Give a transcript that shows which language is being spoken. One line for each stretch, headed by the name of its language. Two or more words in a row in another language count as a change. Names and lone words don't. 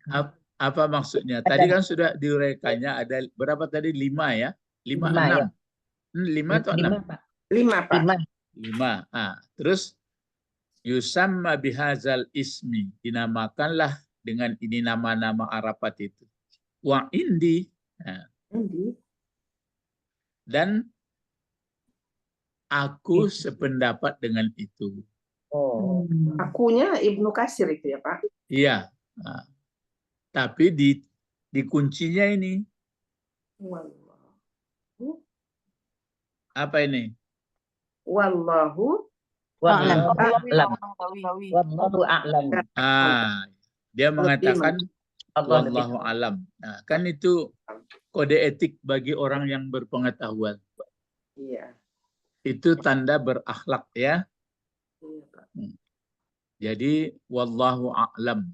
Indonesian: Apa maksudnya? Tadi kan sudah diuraikannya ada berapa tadi? 5 ya? 5, Lima, 6. ya. 5 atau 6? 5, Pak. 5 Pak. 5. 5.
Arabic: Terus يسمى بهذا الاسم.
Indonesian: Dinamakanlah dengan ini nama-nama Arafat itu.
Arabic: وعندي. Indi.
Indonesian: Dan aku sependapat dengan itu. Oh. Akunya Ibnu Katsir itu ya Pak. Iya. Tapi di kuncinya ini. Apa ini?
Arabic: Wallahu والله أعلم. Wallahu والله أعلم.
Indonesian: Dia mengatakan Allah lebih
Arabic: والله أعلم.
Indonesian: Nah, kan itu kode etik bagi orang yang berpengetahuan. Iya. Itu tanda berakhlak ya. Iya, Pak. Jadi
Arabic: والله أعلم.